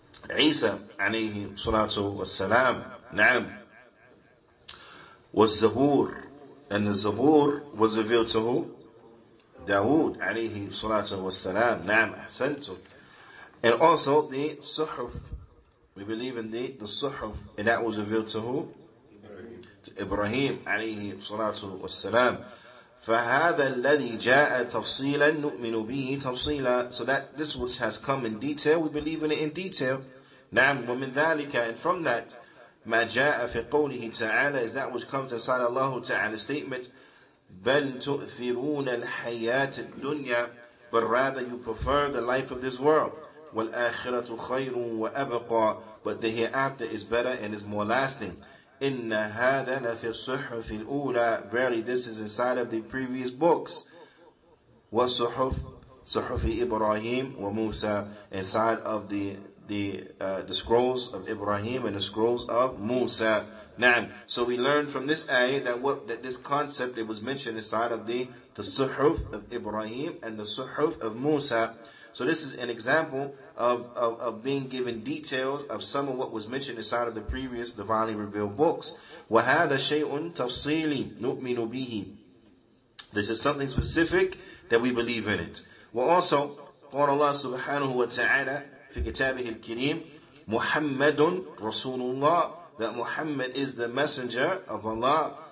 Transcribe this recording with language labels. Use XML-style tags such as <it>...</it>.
<ar>Isa alayhi salatu wassalam. Naam. Was Zabur.</ar> <en>And the Zabur was revealed to who?</en> <ar>Dawood alayhi salatu wassalam. Naam. Ahsantum.</ar> <en>And also the Suhuf. We believe in the Suhuf. And that was revealed to who? To Ibrahim alayhi salatu wassalam.</en> <ar>فهذا الذي جاء تفصيلا نؤمن به تفصيلا.</ar> <en>So that this which has come in detail, we believe in it in detail.</en> <ar>نعم. ومن ذلك,</ar> <en>and from that,</en> <ar>ما جاء في قوله تعالى,</ar> <en>is that which comes inside Allah Ta'ala's statement,</en> <ar>بل تؤثرون الحياة الدنيا,</ar> <en>but rather you prefer the life of this world.</en> <ar>والآخرة خير وأبقى,</ar> <en>but the hereafter is better and is more lasting.</en> <ar>إن هذا لفي الصحف الأولى,</ar> <en>verily this is inside of the previous books.</en> <ar>وصحف صحف إبراهيم وموسى,</ar> <en>inside of the scrolls of Ibrahim and the scrolls of Musa. Naam. So we learned from this ayah that this concept, it was mentioned inside of the suhuf of Ibrahim and the suhuf of Musa. So this is an example of being given details of some of what was mentioned inside of the previous divinely revealed books.</en> <ar>وَهَذَا شَيْءٌ تَفْصِيلِ نُؤْمِنُ بِهِ.</ar> <en>This is something specific that we believe in it.</en> <ar>وَالْأَصَلُ قال الله سبحانه وتعالى في كتابه الكريم محمد رسول الله,</ar> <en>that Muhammad is the messenger of Allah.</en>